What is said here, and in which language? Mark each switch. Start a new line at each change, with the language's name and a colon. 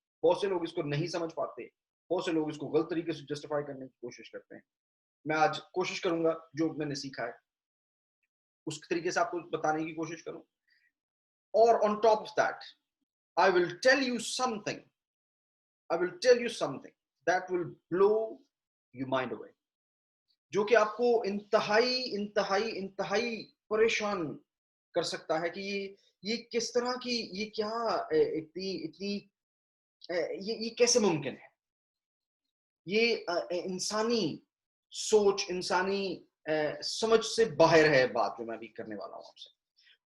Hindi: बहुत से लोग इसको नहीं समझ पाते, बहुत से लोग इसको गलत तरीके से जस्टिफाई करने की कोशिश करते हैं। मैं आज कोशिश करूंगा जो मैंने सीखा है उस तरीके से आपको बताने की कोशिश करूं, और
English: On top of that I will tell you something. I will tell you something that will blow your mind away.
Hindi: जो कि आपको इंतहाई इंतहाई इंतहाई परेशान कर सकता है कि ये किस तरह की, ये क्या इतनी इतनी ये कैसे मुमकिन है। ये इंसानी सोच, इंसानी समझ से बाहर है बात जो मैं अभी करने वाला हूं आपसे।